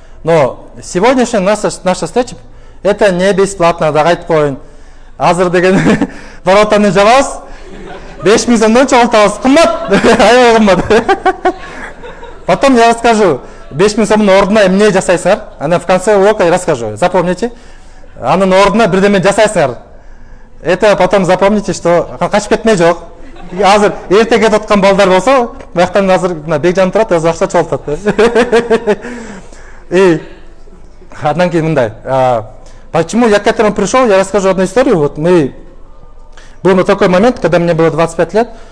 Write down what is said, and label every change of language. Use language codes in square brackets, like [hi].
[ru] Но сегодняшняя наша встреча, это не бесплатно, [ky] да айтып коеюн. Азыр деген воротаны жабабыз, 5000 сомдон чогултабыз, кымбат, аябай кымбат. [ru] Потом я расскажу, [ky] 5000 сомдун ордуна эмне жасайсыңар, [ru] ана в конце урока я расскажу, запомните. [ky] Анын ордуна бирдеме жасайсыңар. [ru] Это потом запомните, [ky] что качып кетме жок. Азыр эрте кетип аткан балдар болсо, бияктан азыр Бекжан турат, өзү акча чогултат. И андан кийин мындай. [ru] Почему я к этому пришел, я расскажу одну историю. Вот был на такой момент, когда мне было 25 лет.